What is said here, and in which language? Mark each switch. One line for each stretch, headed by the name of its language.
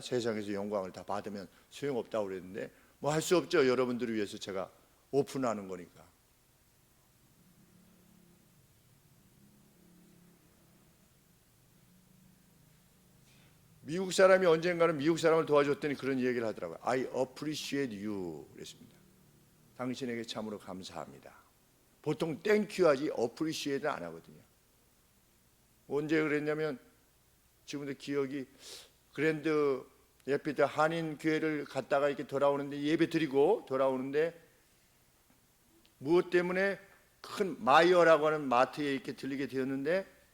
Korean: 세상에서 영광을 다 받으면 소용없다고 그랬는데 뭐 할 수 없죠. 여러분들을 위해서 제가 오픈하는 거니까. 미국 사람이 언젠가는 미국 사람을 도와줬더니 그런 얘기를 하더라고요.
English: I appreciate you 그랬습니다.
Korean: 당신에게 참으로 감사합니다. 보통 땡큐 하지 appreciate는 안 하거든요. 언제 그랬냐면, 지금도 기억이, 그랜드 예피드 한인 교회를 갔다가 이렇게 돌아오는데, 예배 드리고 돌아오는데 무엇 때문에 큰 마이어라고 하는 마트에 이렇게 들리게 되었는데,